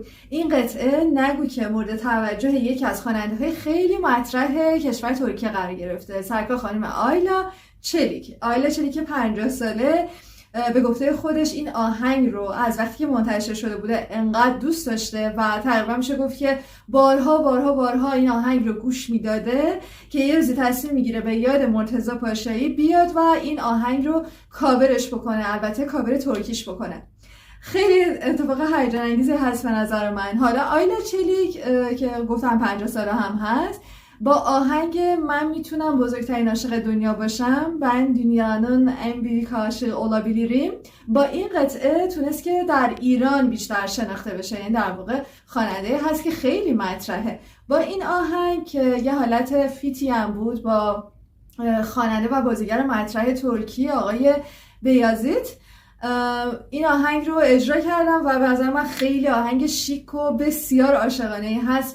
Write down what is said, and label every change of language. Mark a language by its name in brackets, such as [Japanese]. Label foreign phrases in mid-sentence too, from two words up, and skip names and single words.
[Persian] این قطعه نگو که مورد توجه یکی از خواننده‌های خیلی مطرح کشور ترکیه قرار گرفته، سرکار خانم آیلا چلیک 50 ساله به گفته خودش این آهنگ رو از وقتی که منتشر شده بوده انقدر دوست داشته و تقریبا میشه گفت که بارها این آهنگ رو گوش میداده که یه روزی تصمیم میگیره به یاد مرتضی پاشایی بیاد و این آهنگ رو کاورش بکنه، البته کاور ترکیش بکنه. خیلی اتفاق هیجان انگیزی هست به نظر من. حالا آیلا چلیک که گفتم 50 ساله هم هست با آهنگ من میتونم بزرگترین عاشق دنیا باشم، [Turkish] ben dünyanın en büyük aşığı olabilirim، [Persian] با این قطعه تونست که در ایران بیشتر شناخته بشه. این در واقع خواننده هست که خیلی مطرحه. با این آهنگ که یه حالت فیتی هم بود با خواننده و بازیگر مطرح ترکی آقای بیازیت، این آهنگ رو اجرا کردم و به نظر من خیلی آهنگ شیک و بسیار عاشقانه‌ای هست.